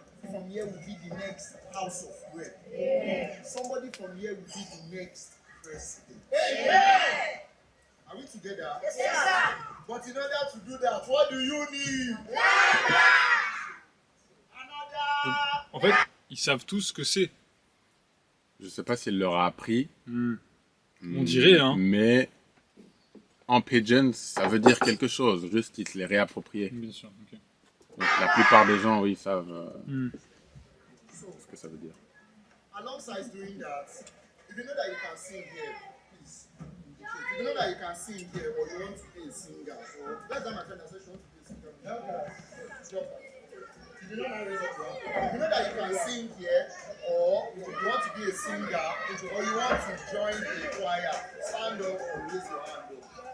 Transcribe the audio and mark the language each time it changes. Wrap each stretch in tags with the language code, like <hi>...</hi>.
<en>From here will be the next house of prayer. Somebody from here will be the next president. Are we together? Yes, sir. But in order to do that, what do you need?</en> <fr>En fait, ils savent tous ce que c'est. Je sais pas s'il leur a appris. On dirait, hein. Mais en pidgin, ça veut dire quelque chose. Juste, il se l'est réapproprié. Bien sûr, ok. Donc, la plupart des gens, oui, savent ce que ça veut dire.</fr> <en>Alongside doing that, if you know that you can sing here, please. If you know that you can sing here, or you want to be a singer, or that's how my friend said she wants to be a singer. Stop that. If you know that you can sing here, or you want to be a singer, or you want to join a choir, stand up or raise your hand up.</en>